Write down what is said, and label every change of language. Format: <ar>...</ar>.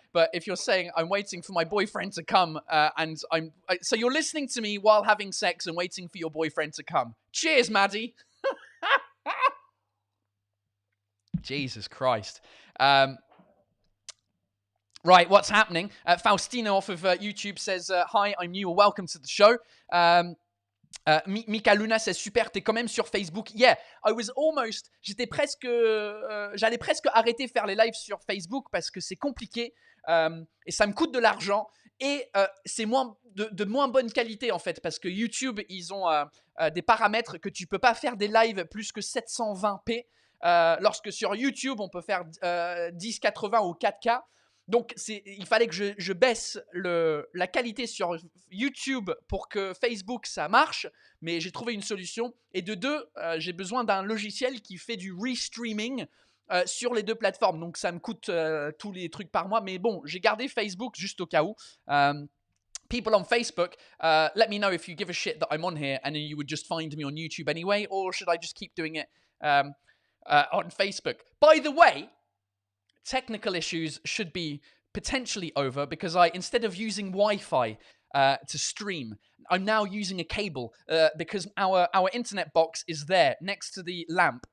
<en>But if you're saying, I'm waiting for my boyfriend to come, so you're listening to me while having sex and waiting for your boyfriend to come. Cheers, Maddie. Jesus Christ. Right, what's happening? Faustino off of YouTube says, hi, I'm new, welcome to the show.</en> <fr>Micha Luna says, super, t'es quand même sur Facebook.</fr> <en>Yeah, I was almost,</en> <fr>j'allais presque arrêter de faire les lives sur Facebook parce que c'est compliqué et ça me coûte de l'argent et c'est de moins bonne qualité en fait parce que YouTube, ils ont des paramètres que tu peux pas faire des lives plus que 720p lorsque sur YouTube, on peut faire 1080 ou 4K. Donc, il fallait que je baisse la qualité sur YouTube pour que Facebook, ça marche. Mais j'ai trouvé une solution. Et de deux, j'ai besoin d'un logiciel qui fait du restreaming sur les deux plateformes. Donc, ça me coûte tous les trucs par mois. Mais bon, j'ai gardé Facebook juste au cas où.</fr> <en>People on Facebook, let me know if you give a shit that I'm on here and then you would just find me on YouTube anyway. Or should I just keep doing it on Facebook? By the way, technical issues should be potentially over because instead of using Wi-Fi to stream, I'm now using a cable because our internet box is there next to the lamp.</en>